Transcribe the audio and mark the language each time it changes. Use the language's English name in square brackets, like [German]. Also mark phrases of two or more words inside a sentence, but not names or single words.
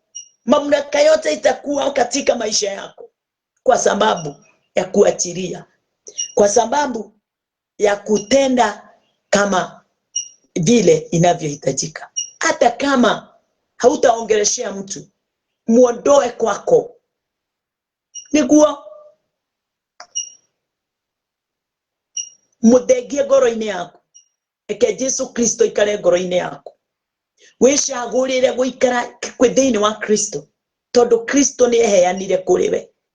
[Swahili] Mamlaka yote itakuwa katika maisha yako. Kwa sababu ya kuachilia. Kwa sababu ya kutenda kama vile inavyohitajika. Hata kama hautaongeleshea mtu, muondoe kwako. [Kikuyu] Niguo muthegie ngoro-ini yaku. Eke Jesu Kristo ikare ngoro-ini yaku. Wicagurire guikara thiini wa Kristo, tondu Kristo ni eheanire kuri we.